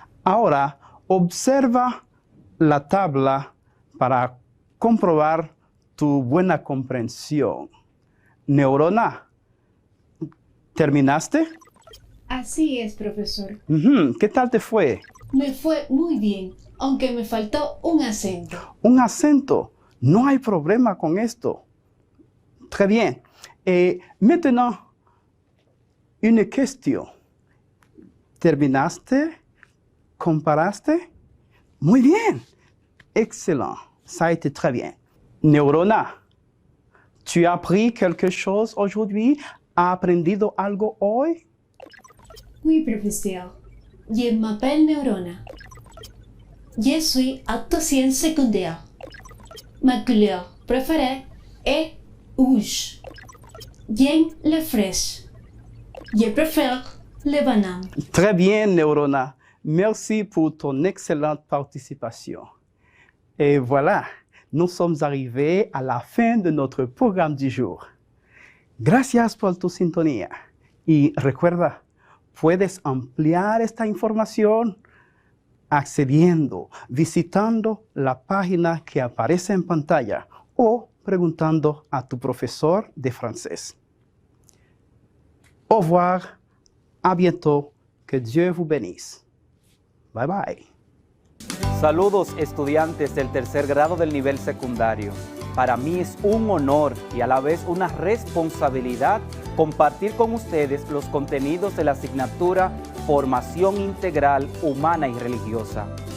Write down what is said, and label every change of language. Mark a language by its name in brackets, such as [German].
[Spanish] Ahora, observa la tabla para comprobar tu buena comprensión. Neurona, ¿terminaste? Así es, profesor. ¿Qué tal te fue? Me fue muy bien, aunque me faltó un acento. Un acento. No hay problema con esto. [French] Très bien. Et maintenant, une question. [Spanish] ¿Terminaste? ¿Comparaste? Muy bien. [French] Excellent. Ça a été très bien. Neurona, ¿tu as appris quelque chose aujourd'hui? [Spanish] ¿Has aprendido algo hoy? [French] Oui, professeur. Je m'appelle Neurona. Je suis octosienne secondaire. Ma couleur préférée est rouge. J'aime les fraises. Je préfère les bananes. Très bien, Neurona. Merci pour ton excellente participation. Et voilà, nous sommes arrivés à la fin de notre programme du jour. [Spanish] Gracias por tu sintonía. Y recuerda, puedes ampliar esta información accediendo, visitando la página que aparece en pantalla o preguntando a tu profesor de francés. [French] Au revoir, à bientôt, que Dieu vous bénisse. [English] Bye bye. [Spanish] Saludos estudiantes del tercer grado del nivel secundario. Para mí es un honor y a la vez una responsabilidad compartir con ustedes los contenidos de la asignatura Formación Integral Humana y Religiosa.